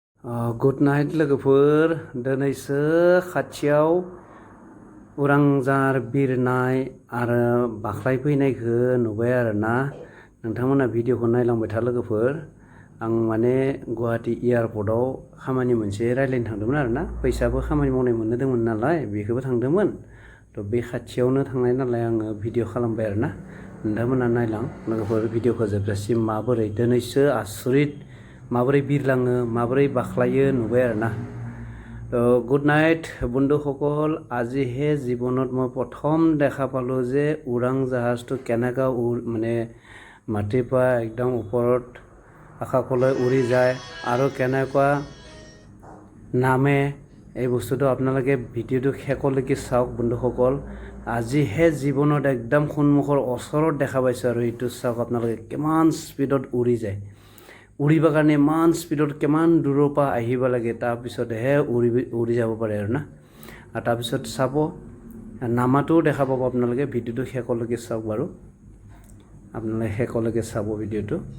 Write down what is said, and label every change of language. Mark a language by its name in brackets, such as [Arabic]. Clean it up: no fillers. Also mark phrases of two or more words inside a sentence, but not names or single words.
[English] good night [Bodo] लोगोफोर दिनैसो खाथियाव उरांजार बिरनाय आरो बाख्लायफैनायखौ नुबाय आरोना नोंथांमोना भिडिअखौ नायलांबाय था लोगोफोर आं माने गुवाहाटी एयारपर्टआव खामानि मोनसे रायलायनो थांदोंमोन आरोना फैसाबो खामानि मावनाय मोननो दंमोन नालाय बेखौबो थांदोंमोन थ' बे खाथियावनो थांनाय नालाय आङो भिडिअ खालामबाय आरोना नोंथांमोना नायलां लोगोफोर भिडिअखौ जोबजासिम माबोरै दिनैसो आसरित माबोरै बिरलाङो माबोरै बाख्लायो नुबाय आरोना गुड [Assamese] नाइट বন্ধুসকল আজিহে জীৱনত মই প্ৰথম দেখা পালোঁ যে উৰাং জাহাজটো কেনেকৈ মানে মাটিৰ পৰা একদম ওপৰত আকাশলৈ উৰি যায় আৰু কেনেকুৱা নামে এই বস্তুটো আপোনালোকে ভিডিঅ'টো শেষলৈকে চাওক বন্ধুসকল আজিহে জীৱনত একদম সন্মুখৰ ওচৰত দেখা পাইছোঁ আৰু এইটো চাওক আপোনালোকে কিমান স্পীডত উৰি যায় উৰিবৰ কাৰণে ইমান স্পীডত কিমান দূৰৰ পৰা আহিব লাগে তাৰপিছতহে উৰি যাব পাৰে আৰু না আৰু তাৰপিছত চাব নামাটোও দেখা পাব আপোনালোকে ভিডিঅ'টো শেষলৈকে চাওক বাৰু আপোনালোকে শেষলৈকে চাব ভিডিঅ'টো